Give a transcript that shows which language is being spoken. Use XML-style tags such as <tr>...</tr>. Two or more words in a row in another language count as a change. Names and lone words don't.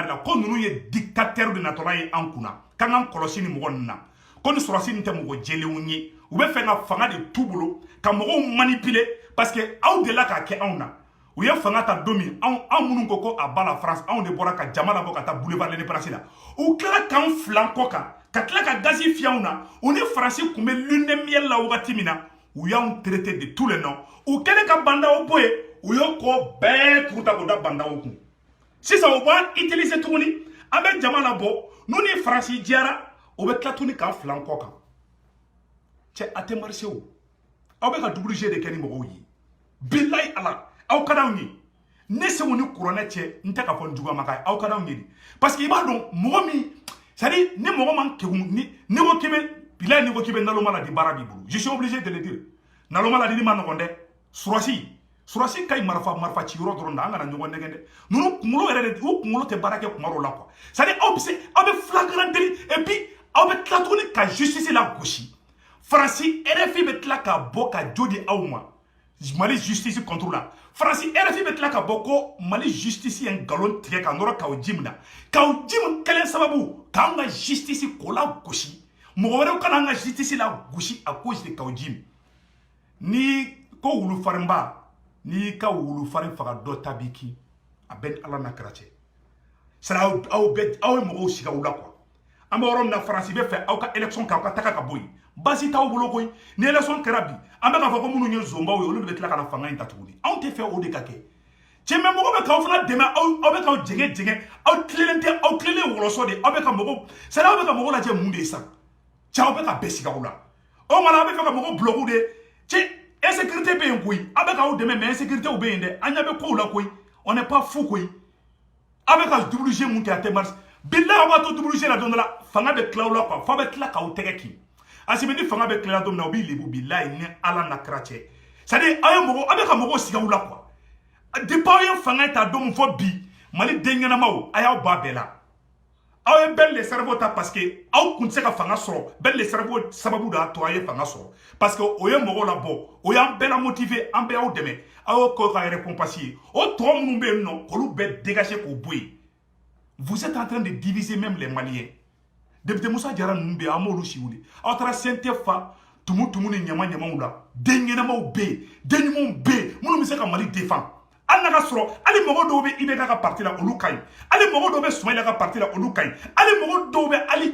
<bm>de la ko ninnu ye dictateur de natɔla ye an kunna k'an k'an kɔlɔsi ni mɔgɔ ninnu na ko ni sɔrɔsi nin tɛ mɔgɔ jɛlenw ye u bɛ fɛ ka fanga de t'u bolo ka mɔgɔw manipuler</bm> <fr>parce que</fr> <bm>aw delila k'a kɛ anw na u ye fanga ta don min anw minnu ko a ba la France anw de bɔra ka jama labɔ ka taa boulevard l'Indépendance la u tila k'an filan kɔ kan ka tila ka gazi fiyɛ anw na u ni Faransi tun bɛ</bm> <fr>lune de miel</fr> <bm>la wagati min na u y'anw</bm> <fr>traité de tous les noms</fr> <bm>u kɛlen ka bandaw bɔ yen u y'o kɔ bɛɛ turu ta k'o da bandaw kun sisan u b'an utiliser tuguni an bɛ jama labɔ n'u ni Faransi jɛra o bɛ tila tuguni k'an filan kɔ kan cɛ a tɛ marché o aw bɛ ka double-G de kɛ ni mɔgɔw ye bilayi ala aw ka d'anw ye ne segu ni kuranɛ cɛ n tɛ ka fɔ n juguma ka aw ka d'anw ye</bm> <fr>parce que</fr> <bm>i b'a dɔn mɔgɔ min</bm> <fr>c'est-à-dire</fr> <bm>ni mɔgɔ man kegun ni ko k'i bɛ bilayi ni ko k'i bɛ naloma la di baara b'i bolo</bm> <fr>je suis obligé de le dire</fr> <bm>naloma la di ma nɔgɔn dɛ surasi ka ɲi marifa ci yɔrɔ dɔrɔn da an kana ɲɔgɔn nɛgɛn dɛ ninnu kunkolo yɛrɛ de u kunkolo tɛ baara kɛ kuma dɔw la</bm> <fr>quoi c'est-à-dire</fr> <bm>aw bɛ</bm> <fr>flagrant délit et puis</fr> <bm>aw bɛ tila tuguni ka justice la gosi Faransi RFI bɛ tila ka bɔ ka jo di aw ma Mali</bm> <fr>justice contre la</fr> <bm>Faransi RFI bɛ tila ka bɔ ko Mali justice ye ngalon tigɛ ka nɔrɔ Kawjim na Kawjim kɛlen sababu k'an ka justice ko la gosi mɔgɔ wɛrɛw kana an ka justice la gosi</bm> <fr>à cause de</fr> <bm>Kawjim ni ko wulufarinba n'i ka wulufarin faga dɔ ta b'i kin a bɛ ni Ala n'a kira cɛ sara aw ye mɔgɔw sigi aw la quoi an bɛ yɔrɔ min na Faransi bɛ fɛ aw ka élection kɛ aw ka taga ka bɔ yen basi t'aw bolo koyi ni élection kɛra bi an bɛ k'a fɔ ko minnu ye zonbaw ye olu de bɛ tila ka na fanga in ta tuguni anw tɛ fɛ o de ka kɛ cɛ mɛ mɔgɔ bɛ k'aw fana dɛmɛ aw bɛ k'aw jɛngɛ aw tilelen wɔlɔsɔ de aw bɛ ka mɔgɔ sari aw bɛ ka mɔgɔ lajɛ mun de ye sa cɛ aw bɛ ka bɛɛ sigi aw la o mana aw bɛ fɛ ka mɔgɔ bloquer de cɛ insécurité bɛ yen koyi aw bɛ k'aw dɛmɛ</bm> <fr>mais insécurité</fr> <bm>bɛ yen dɛ an ɲɛ bɛ kow la koyi</bm> <fr>on n'est pas fou</fr> <bm>koyi aw bɛ ka double-G mun kɛ a tɛ marche bilayi aw b'a to double-G la don dɔ la fanga bɛ tila aw la quoi f'a bɛ tila k'aw tɛgɛ kin Assimi ni fanga bɛ tila don min na u b'i lebu bilayi ni Ala n'a kira cɛ</bm> <fr>c'est-à-dire</fr> <bm>aw bɛ ka mɔgɔw sigi aw la</bm> <fr>quoi depuis</fr> <bm>aw ye fanga ta don min fɔ bi Mali den ɲɛnamaw a y'aw ba bɛɛ la aw ye bɛɛ</bm> <fr>le cerveau</fr> <bm>ta parce que aw kun tɛ se ka fanga sɔrɔ bɛɛ</bm> <fr>le cerveau</fr> <bm>sababu de y'a to aw ye fanga sɔrɔ</bm> <fr>parce que</fr> <bm>o ye mɔgɔw labɔ o y'an bɛɛ la motiver an bɛɛ y'aw dɛmɛ aw y'o kɛ ka récompense ye o tɔ minnu bɛ yen nɔ k'olu bɛɛ dégager k'o bɔ yen</bm> <fr>vous êtes en train de diviser même les Maliens</fr> <bm>député Moussa Diarra ninnu bɛ yen an m'olu si wuli aw taara CNT fa tumu ni ɲamaw la den ɲɛnamaw bɛ yen den ɲumanw bɛ yen minnu bɛ se ka Mali défend hali n'a ka sɔrɔ hali mɔgɔ dɔw bɛ IBK ka parti la olu ka ɲi hali mɔgɔ dɔw bɛ Soumaïla ka parti la olu ka ɲi hali mɔgɔ dɔw bɛ</bm>